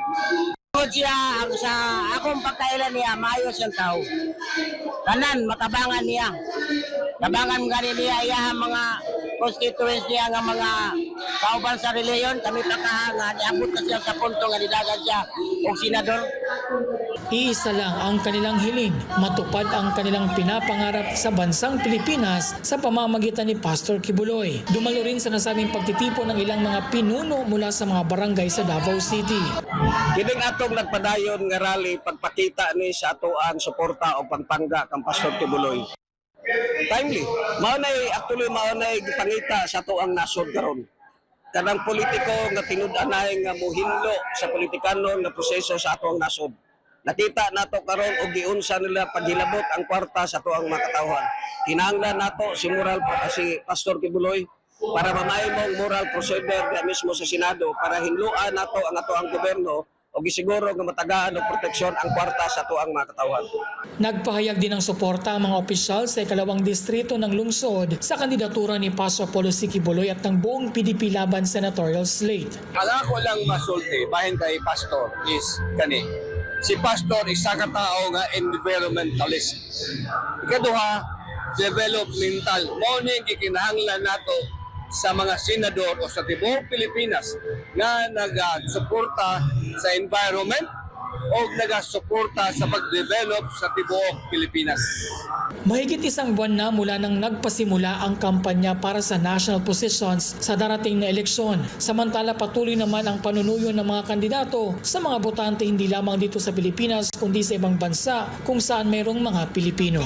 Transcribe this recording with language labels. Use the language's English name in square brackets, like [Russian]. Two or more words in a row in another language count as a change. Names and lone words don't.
[Cebuano] Tungod siya ang sa akong pagkailan niya maayos siyang tao. Tanan matabangan niya. Tabangan gani niya iyang mga constituents niya nga mga kauban sa reliyon, kami pa nga niabot na siya sa punto nga nidagan siya og senador. [Filipino] Iisa lang ang kanilang hiling, matupad ang kanilang pinapangarap sa bansang Pilipinas sa pamamagitan ni Pastor Quiboloy. Dumalo rin sa nasabing pagtitipon ng ilang mga pinuno mula sa mga barangay sa Davao City. [Cebuano] Kining atong nagpadayon nga rally pagpakita ni sa atoang suporta o pagpangga kang Pastor Quiboloy. [English] Timely, actually [Cebuano] maunay gipangita sa atoang nasod karon. Kanang politiko nga tinud-anay nga muhinlo sa politikano nga proseso sa atoang nasod. Nakita nato karon og giunsa nila paghilabot ang kwarta sa atoang mga katawhan. Kinahanglan nato si Pastor Quiboloy para mamahimong [English] moral procedure [Cebuano] nga mismo sa Senado para hinluan nato ang atoang gobyerno o gisiguro nga matagaan og proteksyon ang kwarta sa atoang mga katawhan. [Filipino] Nagpahayag din ng suporta ang mga opisyal sa ikalawang distrito ng lungsod sa kandidatura ni Pastor Apollo C. Quiboloy at ng buong PDP Laban senatorial slate. [Cebuano] Ala ko lang masulti bahin kay Pastor is kani. Si Pastor isa ka tao nga environmentalist. Ikaduha, developmental. Mao ning gikinahanglan nato sa mga senador o sa tibuok Pilipinas nga nagasuporta sa environment o nagasuporta sa pag-develop sa tibuok Pilipinas. [Filipino] Mahigit isang buwan na mula nang nagpasimula ang kampanya para sa [English] national positions [Filipino] sa darating na eleksyon. Samantala patuloy naman ang panunuyo ng mga kandidato sa mga botante hindi lamang dito sa Pilipinas kundi sa ibang bansa kung saan mayroong mga Pilipino.